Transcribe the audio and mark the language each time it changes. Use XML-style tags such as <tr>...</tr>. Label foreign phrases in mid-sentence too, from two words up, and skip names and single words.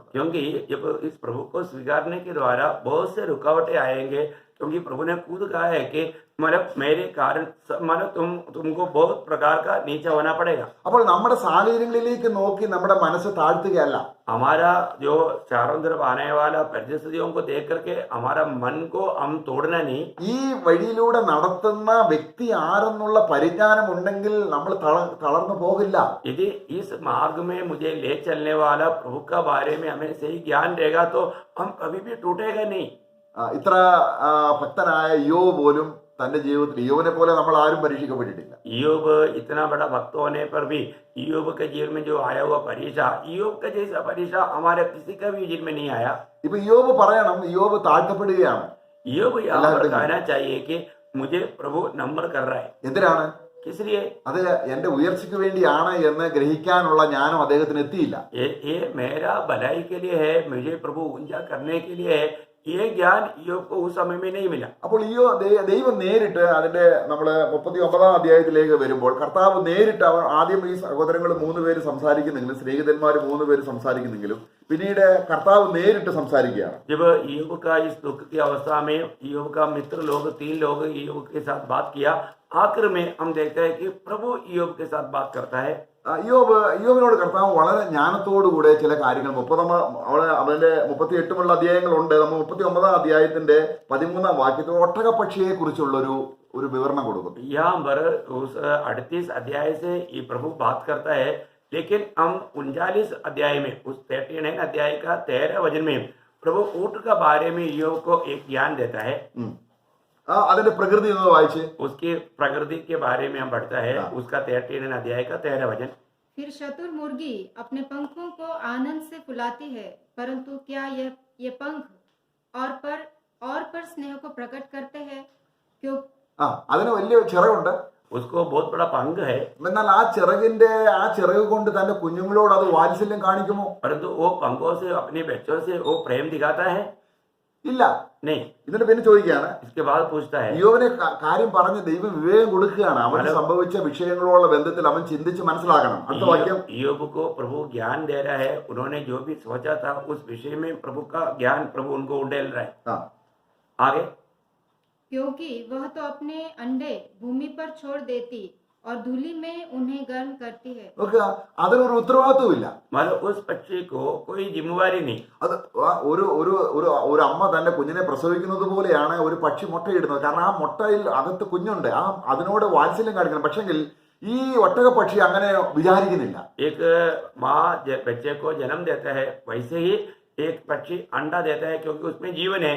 <hi>क्योंकि जब इस प्रभु को स्वीकारने के द्वारा बहुत से रुकावटें आएंगे, क्योंकि प्रभु ने खुद कहा है कि मतलब मेरे कारण मतलब तुमको बहुत प्रकार का नीचा होना पड़ेगा।</hi> <ml>അപ്പോൾ നമ്മുടെ സാഹചര്യങ്ങളിലേക്ക് നോക്കി നമ്മുടെ മനസ്സ് താഴ്ത്തുകയല്ല.</ml> <hi>हमारा जो चारों तरफ आने वाला परिस्थितियों को देख करके हमारा मन को हम तोड़ना नहीं।</hi> <ml>ഈ വഴിയിലൂടെ നടത്തുന്ന വ്യക്തി ആരെന്നുള്ള പരിജ്ഞാനം ഉണ്ടെങ്കിൽ നമ്മൾ തളർന്നു പോകില്ല.</ml> <hi>यदि इस मार्ग में मुझे ले चलने वाला प्रभु का बारे में हमें सही ज्ञान रहेगा तो हम कभी भी टूटेगा नहीं।</hi> <ml>ഇത്ര ഭക്തനായ യോബ് പോലും തന്റെ ജീവിതത്തിൽ യോബിനെ പോലെ നമ്മൾ ആരും പരീക്ഷിക്കപ്പെട്ടിട്ടില്ല.</ml> <hi>ईयोब इतना बड़ा भक्त होने पर भी ईयोब के जीवन में जो आया हुआ परीक्षा, ईयोब का जैसा परीक्षा हमारे किसी का भी जीवन में नहीं आया।</hi> <ml>ഇപ്പൊ യോബ് പറയണം, യോബ് താഴ്ത്തപ്പെടുകയാണ്.</ml> <hi>ईयोब यहाँ पर कहना चाहिए कि मुझे प्रभु नम्र कर रहा है।</hi> <ml>എന്തിനാണ്?</ml> <hi>किस लिए?</hi> <ml>അത് എന്റെ ഉയർച്ചയ്ക്ക് വേണ്ടിയാണ് എന്ന് ഗ്രഹിക്കാനുള്ള ജ്ഞാനം അദ്ദേഹത്തിന് എത്തിയില്ല.</ml> <hi>ये मेरा भलाई के लिए है, मुझे प्रभु ऊंचा करने के लिए है, ये ज्ञान ईयोब को उस समय में नहीं मिला.</hi> <ml>അപ്പോൾ ഈ ദൈവം നേരിട്ട് അതിന്റെ നമ്മള് 39 അധ്യായത്തിലേക്ക് വരുമ്പോൾ കർത്താവ് നേരിട്ട് അവർ ആദ്യം ഈ സഹോദരങ്ങൾ 3 പേര് സംസാരിക്കുന്നെങ്കിലും സ്നേഹിതന്മാർ 3 പേര് സംസാരിക്കുന്നെങ്കിലും പിന്നീട് കർത്താവ് നേരിട്ട് സംസാരിക്കുകയാണ്.</ml> <hi>जब ईयोब का इस दुख की अवस्था में ईयोब का मित्र लोग 3 लोग ईयोब के साथ बात किया. आखिर में हम देखते हैं कि प्रभु ईयोब के साथ बात करता है.</hi> <ml>ഇയ്യോബിനോട് കർത്താവ് വളരെ ജ്ഞാനത്തോടുകൂടെ ചില കാര്യങ്ങൾ 38 അധ്യായങ്ങളുണ്ട്. നമ്മൾ 39 അധ്യായത്തിന്റെ 13 വാക്യത്തിൽ ഒട്ടകപ്പക്ഷിയെ കുറിച്ചുള്ള ഒരു വിവരണം കൊടുക്കും.</ml> <hi>यहाँ पर उस 38 अध्याय से ये प्रभु बात करता है, लेकिन हम 39 अध्याय में उस 39 अध्याय का 13 वचन में प्रभु ऊंट का बारे में ईयोब को एक ज्ञान देता है.</hi> <ml>അതിന്റെ പ്രകൃതി എന്ന് വായിച്ച്</ml> <hi>उसकी प्रकृति के बारे में हम पढ़ता है. उसका 39 अध्याय का 13 वचन. फिर चतुर मुर्गी अपने पंखों को आनंद से फुलाती है, परंतु क्या ये पंख और पर स्नेह को प्रकट करते हैं? क्यों?</hi> <ml>അതിന് വലിയ ചിറകുണ്ട്.</ml> <hi>उसको बहुत बड़ा पंख है,</hi> <ml>എന്നാൽ ആ ചിറക് കൊണ്ട് തന്റെ കുഞ്ഞുങ്ങളോട് അത് വാത്സല്യം കാണിക്കുമോ?</ml> <hi>परंतु वो पंखों से अपने बच्चों से वो प्रेम दिखाता है?</hi> <ml>ഇല്ല.</ml> <hi>नहीं.</hi> <ml>എന്നിട്ട് പിന്നെ ചോദിക്കുകയാണ്,</ml> <hi>इसके बाद पूछता है,</hi> <ml>യോബിനെ കാര്യം പറഞ്ഞ് ദൈവം വിവേകം കൊടുക്കുകയാണ്. അവന് സംഭവിച്ച വിഷയങ്ങളോടുള്ള ബന്ധത്തിൽ അവൻ ചിന്തിച്ച് മനസ്സിലാക്കണം. അടുത്ത വാക്യം,</ml> <hi>ईयोब को प्रभु ज्ञान दे रहा है. उन्होंने जो भी सोचा था उस विषय में प्रभु का ज्ञान प्रभु उनको उंडेल रहा है. आगे, क्योंकि वह तो अपने अंडे भूमि पर छोड़ देती और धूलि में उन्हें गर्म करती है.</hi> <ml>നോക്കുക, അതിനൊരു ഉത്തരവാദിത്വമില്ല.</ml> <hi>मतलब उस पक्षी को कोई जिम्मेवारी नहीं.</hi> <ml>അത് ഒരു അമ്മ തന്റെ കുഞ്ഞിനെ പ്രസവിക്കുന്നത് പോലെയാണ് ഒരു പക്ഷി മുട്ടയിടുന്നത്. കാരണം ആ മുട്ടയിൽ അകത്ത് കുഞ്ഞുണ്ട്, അതിനോട് വാത്സല്യം കാണിക്കണം. പക്ഷെങ്കിൽ ഈ ഒട്ടക പക്ഷി അങ്ങനെ വിചാരിക്കുന്നില്ല.</ml> <hi>एक माँ बच्चे को जन्म देता है, वैसे ही एक पक्षी अंडा देता है, क्योंकि उसमें जीवन है.</hi>